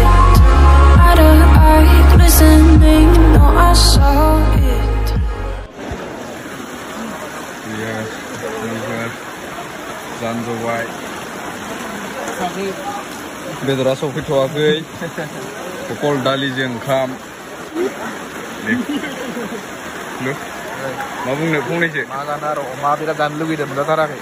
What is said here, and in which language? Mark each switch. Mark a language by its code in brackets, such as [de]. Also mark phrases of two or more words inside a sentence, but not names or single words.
[en] Eye to eye, glistening. No, I saw it. Yes, [brx] जानजोबाय. बेदरा सफैथ'वाखै. पकल दालिजों ओंखाम. मा बुंनो फंनैसो? मा जानो आरो अमा बिराद जानो लुगैदों मोनजाथाराखै.